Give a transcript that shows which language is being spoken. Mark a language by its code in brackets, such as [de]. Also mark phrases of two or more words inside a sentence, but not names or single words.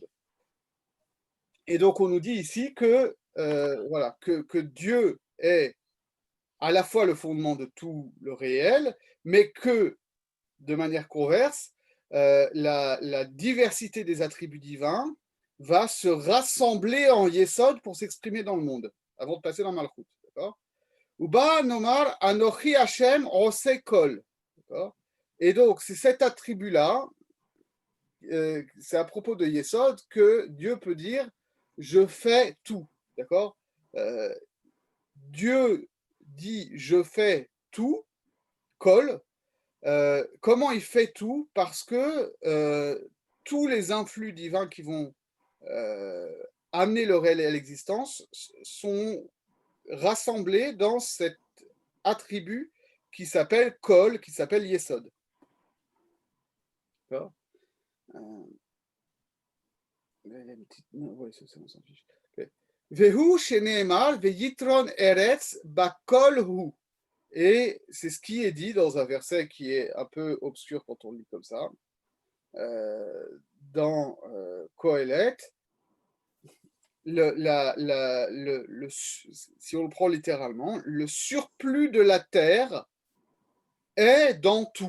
[fr] Et donc, on nous dit ici que Dieu est à la fois le fondement de tout le réel, mais que, de manière converse, la diversité des attributs divins va se rassembler en Yesod pour s'exprimer dans le monde, avant de passer dans Malchut. D'accord ? [he] ובא נאמר אנכי השם עושה כל. [fr] Et donc, c'est cet attribut-là, c'est à propos de Yesod que Dieu peut dire je fais tout, d'accord ? Dieu dit je fais tout, Kol. Comment il fait tout ? Parce que tous les influx divins qui vont amener le réel à l'existence sont rassemblés dans cet attribut qui s'appelle Kol, qui s'appelle Yesod. D'accord ? [he] והוא שנאמר ויתרון ארץ בכל הוא. [fr] Et c'est ce qui est dit dans un verset qui est un peu obscur quand on lit comme ça, dans Kohelet. Si on le prend littéralement, le surplus de la terre est dans tout.